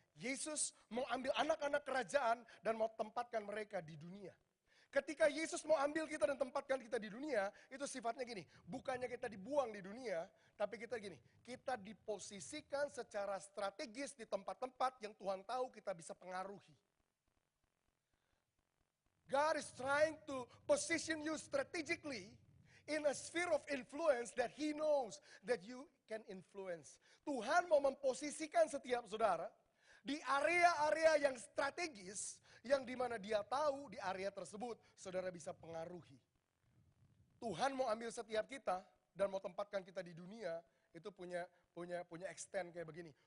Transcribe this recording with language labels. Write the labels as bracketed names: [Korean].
[Indonesian] Yesus mau ambil anak-anak kerajaan dan mau tempatkan mereka di dunia. Ketika Yesus mau ambil kita dan tempatkan kita di dunia, itu sifatnya gini, bukannya kita dibuang di dunia, tapi kita gini, kita diposisikan secara strategis di tempat-tempat yang Tuhan tahu kita bisa pengaruhi. [English] God is trying to position you strategically in a sphere of influence that He knows that you can influence. [Indonesian] Tuhan mau memposisikan setiap saudara di area-area yang strategis, yang dimana Dia tahu di area tersebut saudara bisa pengaruhi. Tuhan mau ambil setiap kita dan mau tempatkan kita di dunia, itu punya extend kayak begini.